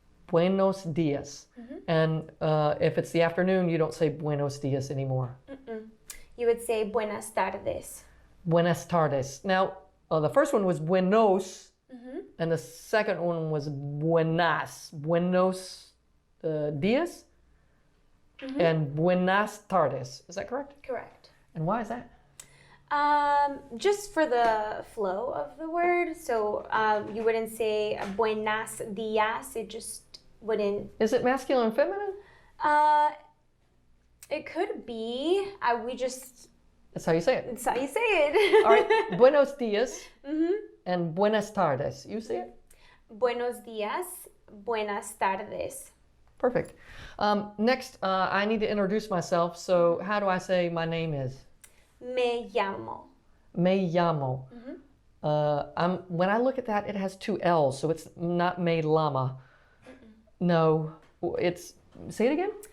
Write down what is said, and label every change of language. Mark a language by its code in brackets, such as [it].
[es] Buenos días. [en] And if it's the afternoon, you don't say [es] buenos días [en] anymore. You would say [es] buenas tardes. Buenas tardes. [en] Now, the first one was buenos. And the second one was buenas. [es] Buenos días and buenas tardes. [en] Is that correct? Correct. And why is that? Just for the flow of the word. So you wouldn't say [es] buenas días. [en] It just wouldn't. Is it masculine and feminine? It could be. That's how you say it. That's how you say it. All right. [es] Buenos días and buenas tardes. [en] You say it? [es] Buenos días, buenas tardes. [en] Perfect. Next, I need to introduce myself. So how do I say my name is? [es] Me llamo. Me llamo. [en] When I look at that, it has two L's, so it's not [es] me llama. [en] No, it's, say it again?